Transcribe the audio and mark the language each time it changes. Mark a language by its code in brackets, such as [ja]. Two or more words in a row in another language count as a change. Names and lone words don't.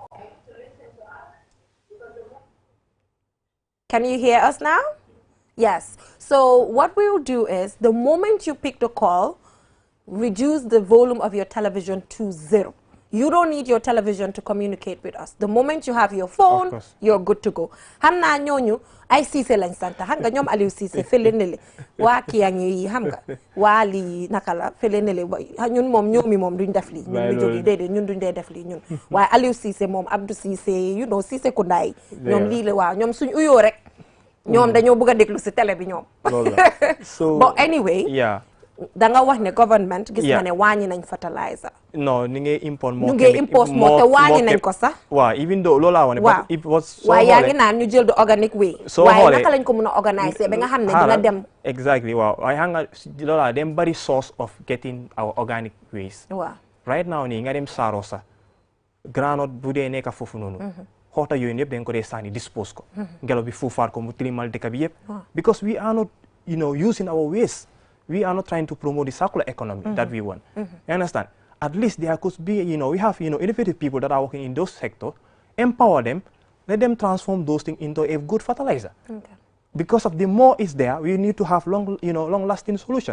[en] Can you hear us now? Yes. So what we will do is, the moment you pick the call, reduce the volume of your television to 0. You don't need your television to communicate with us. The moment you have your phone, you're good to go. [wo] Xam naa ñooñu ay Cissé lañ sant, xam nga ñoom Aliou Cissé fële nele waa Kiyangi yi xam nga waa lii naka la fële nele ñun moom ñoomi moom duñ def lii ñun ñu jógee déedéet ñun duñ dee def lii ñun waaye Aliou Cissé moom Abdou Cissé Cissé Kounda yi ñoom lii la waaw ñoom suñ uyoo rek ñoom dañoo bëgg a déglu si télé bi ñoom [en] but anyway [wo] da nga wax ne government gis nga ne wàññi nañ fertilizer. No, ñu ngi import moo. ñu ngi import moo te wàññi nañ ko sax. waaw [en] even though [wo] loolu laa wane. waaw waaye yaa ngi naan ñu jël [en] the organic way. [wo] soo waaye naka lañ ko mën a organiser ba nga xam ne dina dem. Exactly waaw waaye xam nga loolu dem bari [en] source of getting our organic waste. [wo] waaw [en] right now [wo] nii nga dem Saaro sax granot bu dee nekk foofu noonu. xoota yooyu yëpp dañ ko dee sànni dispose ko. ngelaw bi fuufaat ko mu tilimal dëkk bi yëpp. [en] because we are not using our waste. We are not trying to promote the circular economy that we want. You understand? At least there could be, we have, innovative people that are working in those sectors. Empower them, let them transform those things into a good fertilizer. Okay. Because of the more is there, we need to have long-lasting solution.